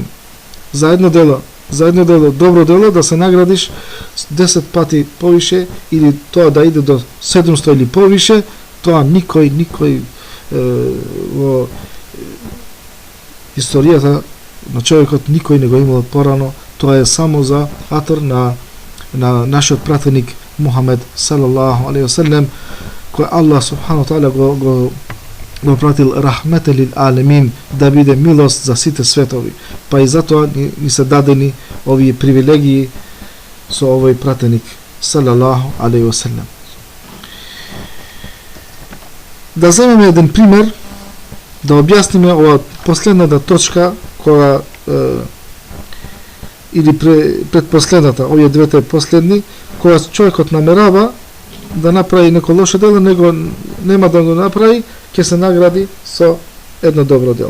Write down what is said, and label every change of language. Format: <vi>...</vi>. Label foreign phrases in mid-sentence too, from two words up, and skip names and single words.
<mk>За едно дело, добро дело, да се наградиш 10 пати повише, или тоа да иде до 700 или повише, тоа никој во историјата на човекот никој не го имал порано. Тоа е само за атор на нашиот пратеник Мухамед</mk> <ar>صلى الله عليه وسلم,</ar> <mk>кој Allah</mk> <ar>سبحانه تعالى</ar> <mk>го пратил</mk> <ar>رحمة للعالمين,</ar> <mk>да биде милост за сите светови. Па и затоа ни се дадени овие привилегии со овој пратеник</mk> <ar>صلى الله عليه وسلم.</ar> <mk>Да земеме еден пример, да објасниме ова последната точка, која или предпоследната, овие двете последни, која човекот намерава да направи неко лошо дело, нема да го направи, ќе се награди со едно добро дело.</mk>